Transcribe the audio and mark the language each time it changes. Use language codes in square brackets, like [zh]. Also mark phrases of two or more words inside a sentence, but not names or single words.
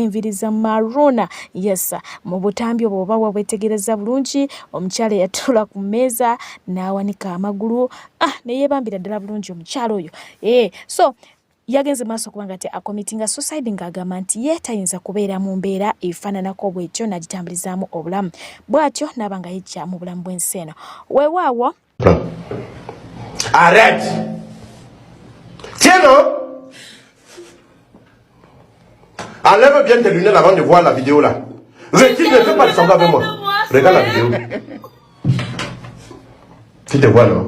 [lg] enviri za maruna yes mu butambi obwo oba wabwetegereza bulungi omukyala yatula ku mmeeza n'awanika amagulu neyeebambira ddala bulungi omukyala oyo so yagenze maaso kubanga ate [en] akomitinga suicide [lg] ng'agamba nti ye tayinza kubeera mu mbeera efaananako bwetyo n'agitambulizaamu obulamu bw'atyo n'aba nga yejja mu bulamu bw'ensi eno weewaawo [fr] arrête tiens enlève bien tes lunettes avant de voir la vidéo là. Retire, ne fais pas de sanglant avec moi. Regarde la vidéo. Tu te vois non?